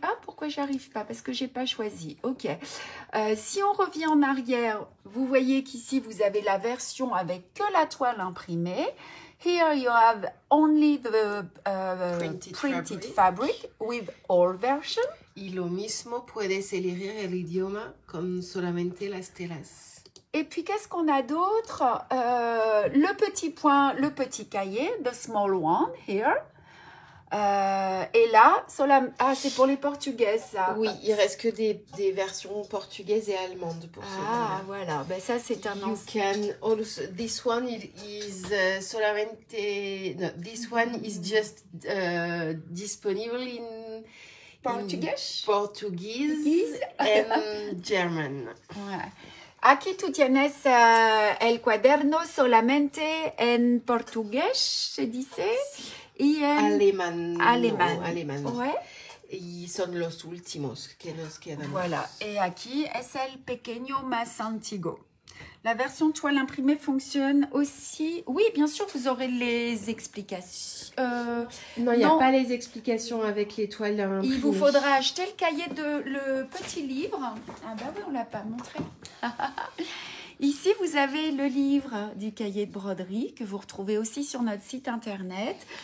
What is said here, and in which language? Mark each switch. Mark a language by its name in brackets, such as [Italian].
[French] Ah, pourquoi j'arrive pas? Parce que j'ai pas choisi. Ok. Si on revient en arrière, vous voyez qu'ici, vous avez la version avec que la toile imprimée. [English] Here you have only the printed fabric with all versions. [Spanish] Y lo mismo puedes elegir el idioma con solamente las telas. [French] Et puis, qu'est-ce qu'on a d'autre? Le petit point, le petit cahier, [English] the small one, here. [French] Et là, c'est pour les portugaises, ça. Oui, il reste que des versions portugaises et allemandes pour cela. Ah, voilà. Ben, ça, c'est un [English] You can also, this one is solamente, no, this one is just disponible in Portuguese and German. [French] Ouais. [Spanish] Aquí tú tienes el cuaderno solamente en portugués, se dice. Y en alemán. [French] Ouais. [Spanish] Y son los últimos que nos quedan. [French] Voilà. [Spanish] Et aquí es el pequeño más antiguo. [French] La version toile imprimée fonctionne aussi. Oui, bien sûr, vous aurez les explications. Non, il n'y a pas les explications avec les toiles imprimées. Il vous faudra acheter le cahier le petit livre. Ah bah oui, on ne l'a pas montré. Ici, vous avez le livre du cahier de broderie que vous retrouvez aussi sur notre site internet.